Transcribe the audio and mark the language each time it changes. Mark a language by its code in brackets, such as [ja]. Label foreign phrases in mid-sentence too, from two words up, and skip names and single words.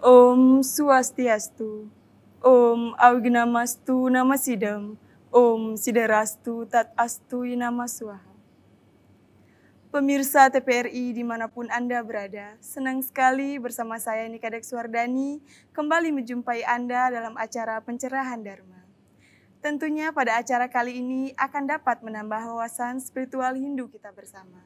[sa] Om Swastiastu. Om Augnamastu Namasidam. Om Siderastu Tat Astu Nama Swaha. [id] Pemirsa TPRI dimanapun Anda berada, senang sekali bersama saya Nika Dekswardani kembali menjumpai Anda dalam acara Pencerahan Dharma. Tentunya pada acara kali ini akan dapat menambah wawasan spiritual Hindu kita bersama.